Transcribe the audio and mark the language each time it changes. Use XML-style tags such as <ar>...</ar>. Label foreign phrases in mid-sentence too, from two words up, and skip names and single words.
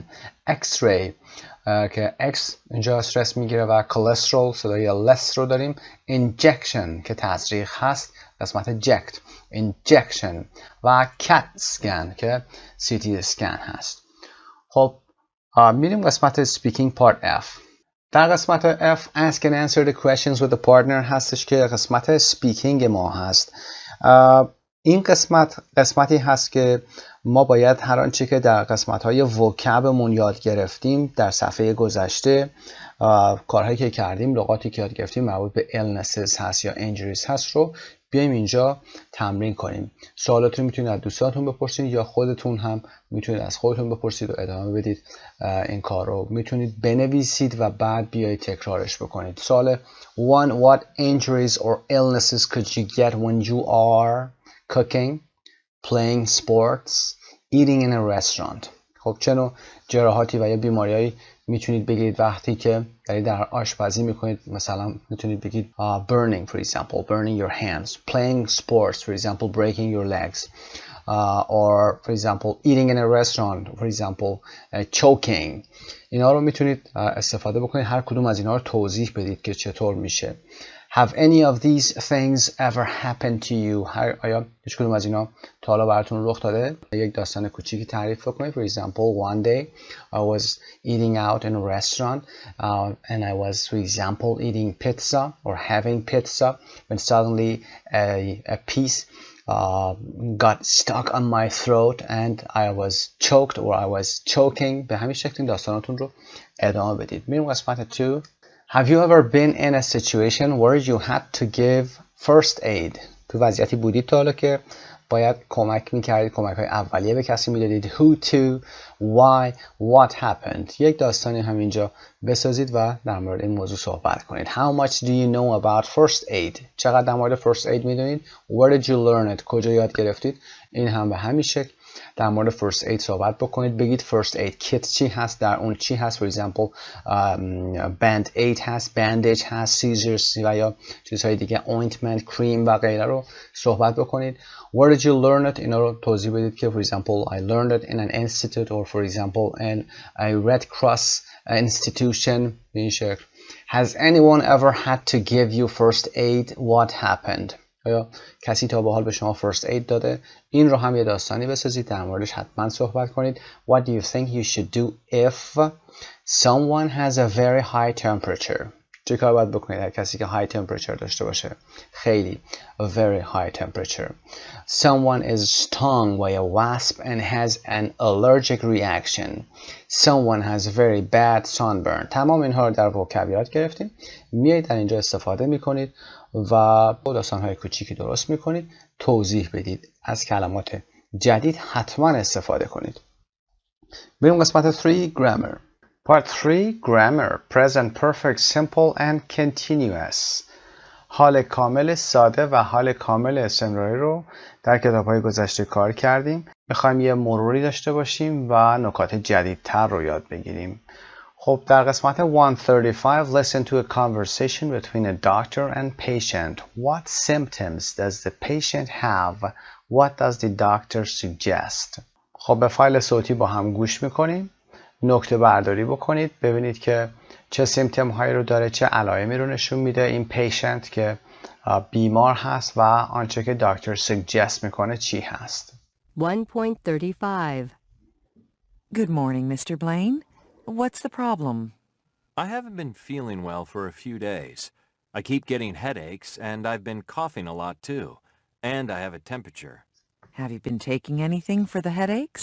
<fa>x-ray که x اینجا استرس میگیره و cholesterol صدای less رو داریم. injection که تزریق هست قسمت جکت injection و</fa> <en>CAT scan</en> <fa>که</fa> <en>CT scan</en> <fa>هست. خب میریم قسمت</fa> <en>speaking part F.</en> <fa>در قسمت F</fa> <en>ask and answer the questions with the partner</en> <fa>هستش که قسمت speaking ما هست. این قسمتی هست که ما باید هر آنچه که در قسمت‌های وکبمون یاد گرفتیم در صفحه گذشته، کارهایی که کردیم، لغاتی که یاد گرفتیم مربوط به illnesses هست یا injuries هست رو بیایم اینجا تمرین کنیم. سوالات رو میتونید از دوستانتون بپرسید یا خودتون هم میتونید از خودتون بپرسید و ادامه بدید. این کار رو میتونید بنویسید و بعد بیایید تکرارش بکنید.</fa> <en>سوال 1 What injuries or illnesses could you get when you are cooking, playing sports, eating in a restaurant.</en> <fa>خب چه نوع جراحاتی و یا بیماریایی میتونید بگیرید وقتی که در آشپزی میکنید؟ مثلا میتونید بگید</fa> <en>burning for example, burning your hands, playing sports for example, breaking your legs, or for example eating in a restaurant, for example choking.</en> <fa>اینا رو میتونید استفاده بکنید، هر کدوم از اینا رو توضیح بدید که چطور میشه.</fa> <en>Have any of these things ever happened to you?</en> <fa>آیا هیچ کدوم از اینا تا حالا براتون رخ داده؟ یک داستان کوچیکی تعریف کنید.</fa> <en>For example, one day I was eating out in a restaurant and I was, for example, eating pizza or having pizza when suddenly a piece got stuck on my throat and I was choked or I was choking.</en> <fa>به همین شکل این داستاناتون رو ادامه بدید. میریم قسمت 2.</fa> <en>Have you ever been in a situation where you had to give first aid?</en> <fa>تو وضعیتی بودید تا حالا که باید کمک میکردید، کمک‌های اولیه به کسی میدادید.</fa> <en>Who to, why, what happened.</en> <fa>یک داستانی هم اینجا بسازید و در مورد این موضوع صحبت کنید.</fa> <en>How much do you know about first aid?</en> <fa>چقدر در مورد</fa> <en>first aid</en> <fa>میدونید؟</fa> <en>Where did you learn it?</en> <fa>کجا یاد گرفتید؟ این هم به همین شکل در مورد</fa> <en>first aid</en> <fa>صحبت بکنید. بگید</fa> <en>first aid kit</en> <fa>چی هست، در اون چی هست.</fa> <en>For example band aid</en> <fa>هست، bandage هست، scissors و یا چیزهای دیگه، ointment، cream و غیره رو صحبت بکنید.</fa> <en>Where did you learn it?</en> <fa>اینا رو توضیح بدید که</fa> <en>for example I learned it in an institute or for example in a Red Cross institution.</en> <fa>به این شکل.</fa> <en>Has anyone ever had to give you first aid? What happened?</en> <fa>آیا کسی تا به حال به شما</fa> <en>first aid</en> <fa>داده؟ این رو هم یه داستانی بسازید، در موردش حتما صحبت کنید.</fa> <en>What do you think you should do if someone has a very high temperature?</en> <fa>چه کار باید بکنید هر کسی که</fa> <en>high temperature</en> <fa>داشته باشه؟ خیلی</fa> <en>a very high temperature. Someone is stung by a wasp and has an allergic reaction. Someone has very bad sunburn.</en> <fa>تمام اینها رو در وکب یاد گرفتیم. میایید در اینجا استفاده میکنید و داستان‌های کوچیکی درست میکنید، توضیح بدید. از کلمات جدید حتما استفاده کنید. بریم قسمت 3 grammar.</fa> <en>Part 3 grammar. Present perfect, simple and continuous.</en> <fa>حال کامل ساده و حال کامل استمراری رو در کتاب‌های گذشته کار کردیم. میخوایم یه مروری داشته باشیم و نکات جدیدتر رو یاد بگیریم. خب در قسمت</fa> <en>135 listen to a conversation between a doctor and patient. What symptoms does the patient have? What does the doctor suggest?</en> <fa>خب به فایل صوتی با هم گوش میکنیم. نکته برداری بکنید، ببینید که چه سیمتوم هایی رو داره، چه علائمی رو نشون میده این پیشنت که بیمار هست و آنچه که دکتر suggest میکنه چی هست. 1.35.</fa> <en>Good morning, Mr. Blaine. What's the problem? I haven't been feeling well for a few days. I keep getting headaches, and I've been coughing a lot too. And I have a temperature. Have you been taking anything for the headaches?</en>